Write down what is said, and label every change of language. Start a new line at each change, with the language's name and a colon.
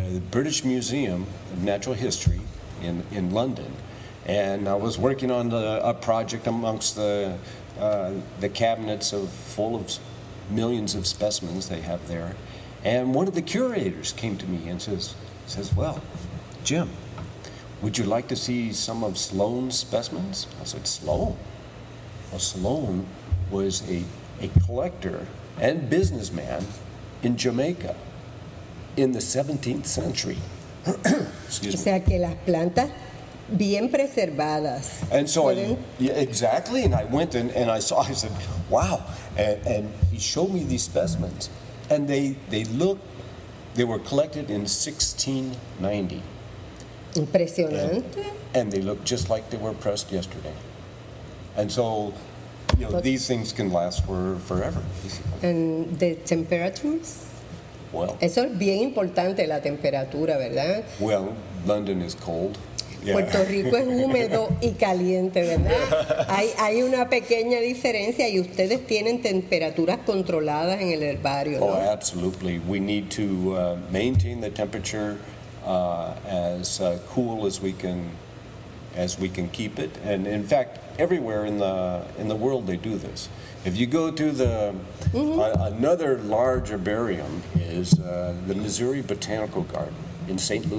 English: British Museum of Natural History in London, and I was working on a project amongst the cabinets full of millions of specimens they have there, and one of the curators came to me and says, "Well, Jim, would you like to see some of Sloane's specimens?" I said, "Sloane?" Well, Sloane was a collector and businessman in Jamaica in the 17th century. Excuse me.
Spanish: O sea que las plantas bien preservadas.
English: And so exactly, and I went and I said, "Wow!" And he showed me these specimens, and they were collected in 1690.
Spanish: Impresionante.
English: And they look just like they were pressed yesterday. And so, these things can last forever. And the temperatures? Well,
Spanish: Eso es bien importante, la temperatura, ¿verdad?
English: well, London is cold. Yeah.
Spanish: Puerto Rico es húmedo y caliente, ¿verdad? Hay una pequeña diferencia y ustedes tienen temperaturas controladas en el herbario, ¿no?
English: Oh, absolutely. We need to maintain the temperature as cool as we can keep it, and in fact, everywhere in the world they do this. If you go to another large herbarium is the Missouri Botanical Garden in St.